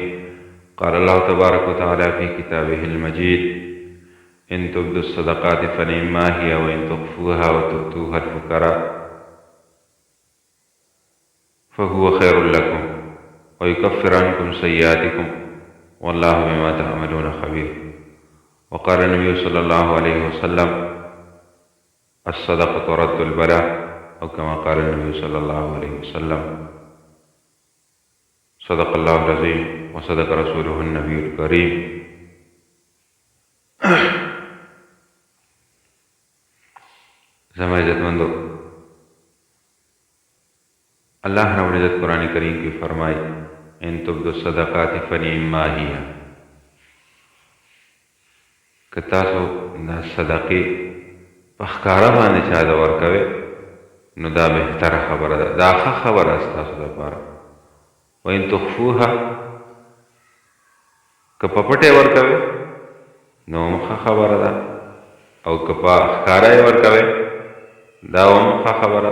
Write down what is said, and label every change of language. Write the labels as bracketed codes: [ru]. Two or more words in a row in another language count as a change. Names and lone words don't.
[ar] قال الله تبارك وتعالى في كتابه المجيد: إن تبدوا الصدقات فنعما هي وإن تخفوها وتؤتوها الفقراء فهو خير لكم ويكفر عنكم سيئاتكم والله بما تعملون خبير. وقال النبي صلى الله عليه وسلم: الصدقة رد البلاء، أو كما قال النبي صلى الله عليه وسلم. صدق الله العظيم وصدق رسوله النبي الكريم. [ps] زما عزتمندو، [ar] اللہ رب العزت [ps] قرآن کریم کی فرمائی: [ar] ان تبدو الصدقات فنعما هي. [ps] که تاسو دا صدقې په ښکاره باندې چا ته ورکوئ نو دا بهتره خبره ده، دا ښه خبره ده ستاسو لپاره. [ar] وان تخفوها، [ps] که په پټې ورکوئ نو هم ښه خبره ده، او که په ښکاره یې ورکوئ دا هم ښه خبره.